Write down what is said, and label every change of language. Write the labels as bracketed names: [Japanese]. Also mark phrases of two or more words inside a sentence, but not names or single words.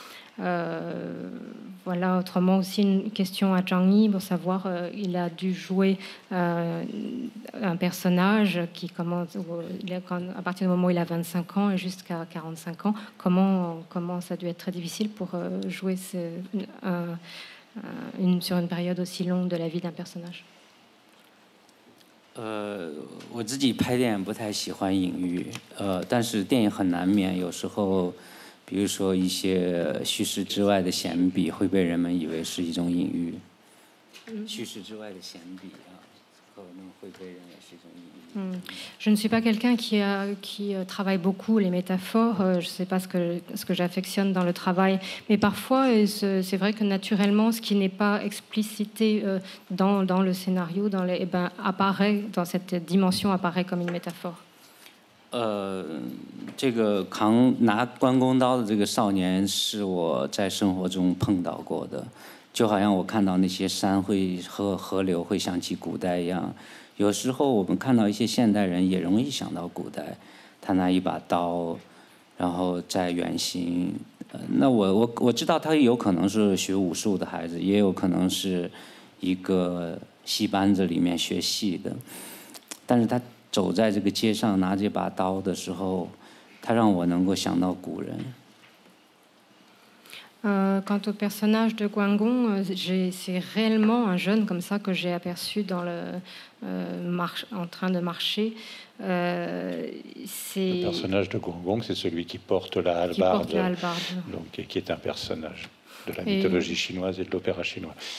[French] Voilà, autrement aussi une question à Zhang Yi pour savoir, il a dû jouer un personnage qui commence à partir du moment où il a 25 ans et jusqu'à 45 ans. Comment ça a dû être très difficile pour jouer sur une période aussi longue de la vie d'un personnage? [Chinese] 我自己拍电影不太喜欢隐喻，但是电影很难免，有时候。比如说一些叙事之外的闲笔会被人们以为是一种隐喻，叙事之外的闲笔啊，可能会被认为是一种隐喻。 [French] Je ne suis pas quelqu'un qui travaille beaucoup les métaphores. Je ne sais pas ce que j'affectionne dans le travail, mais parfois c'est vrai que naturellement, ce qui n'est pas explicité dans le scénario, apparaît dans cette dimension, apparaît comme une métaphore. [Chinese] 这个拿关公刀的这个少年是我在生活中碰到过的，就好像我看到那些山和河流会想起古代一样。有时候我们看到一些现代人也容易想到古代，他拿一把刀，然后在远行。那我知道他有可能是学武术的孩子，也有可能是一个戏班子里面学戏的，但是他。走在这个街上拿这把刀的时候，他让我能够想到古人。 [French] Quant au personnage de Guangong, c'est réellement un jeune comme ça que j'ai aperçu dans en train de marcher. Le personnage de Guangong, c'est celui qui porte la hallebarde, donc, qui est un personnage de la mythologie chinoise et de l'opéra chinois.